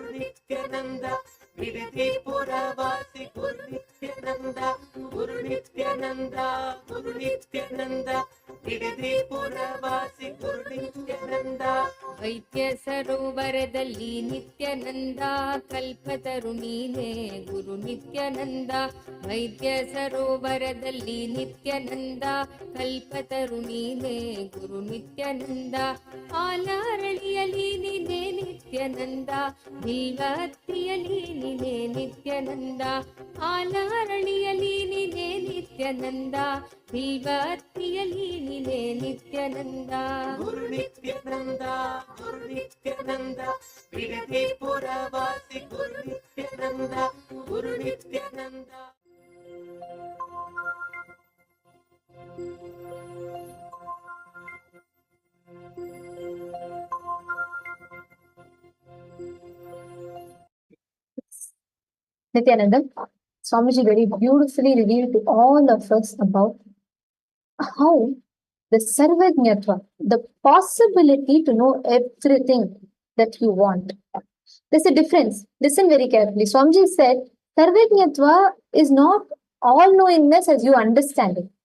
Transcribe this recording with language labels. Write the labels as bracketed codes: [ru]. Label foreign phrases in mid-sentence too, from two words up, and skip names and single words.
[kn] Nithyananda, Tirupuravaasi Guru Nithyananda, Guru Nithyananda, Guru Nithyananda, Tirupuravaasi Guru Nithyananda. ವೈದ್ಯ ಸರೋವರದಲ್ಲಿ ನಿತ್ಯಾನಂದ, ಕಲ್ಪತರು ನೀನೆ ಗುರು ನಿತ್ಯಾನಂದ. ವೈದ್ಯ ಸರೋವರದಲ್ಲಿ ನಿತ್ಯಾನಂದ, ಕಲ್ಪತರು ನೀನೆ ಗುರು ನಿತ್ಯಾನಂದ. ಆಲಾರಳಿಯಲಿ ನೀನೆ ನಿತ್ಯಾನಂದ, ಬಿಲ್ವತ್ತಿಯಲಿ ನೀನೆ ನಿತ್ಯಾನಂದ. ಆಲಾರಳಿಯಲಿ ನೀನೆ ನಿತ್ಯಾನಂದ, ಬಿಲ್ವತ್ತಿಯಲಿ ನೀನೆ ನಿತ್ಯಾನಂದ. Guru Nithyananda, Guru Nithyananda, Tirupuravaasi Guru Nithyananda, Guru Nithyananda. Nithyananda, [en] Swamiji very beautifully revealed to all of us about how the Sarvajñatva, the possibility to know everything that you want. There's a difference. Listen very carefully. Swamiji said, Sarvajñatva is not all-knowingness as you understand it.